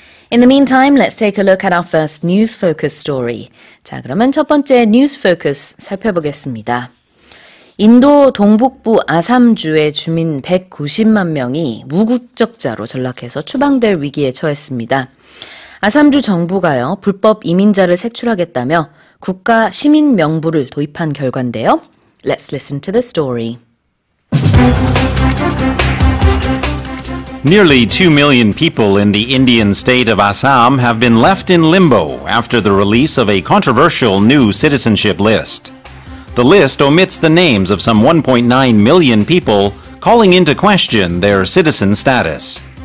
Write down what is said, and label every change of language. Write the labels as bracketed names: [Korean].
[English] In the meantime, let's take a look at our first news focus story. [Korean] 자, 그러면 첫 번째 news focus 살펴보겠습니다. 인도 동북부 아삼주의 주민 190만 명이 무국적자로 전락해서 추방될 위기에 처했습니다. 아삼주 정부가요, 불법 이민자를 색출하겠다며 국가 시민 명부를 도입한 결과인데요. [English] Let's listen to the story. Nearly 2 million people in the Indian state of Assam have been left in limbo after the release of a controversial new citizenship list. The list omits the names of some 1.9 million people, calling into question their citizen status.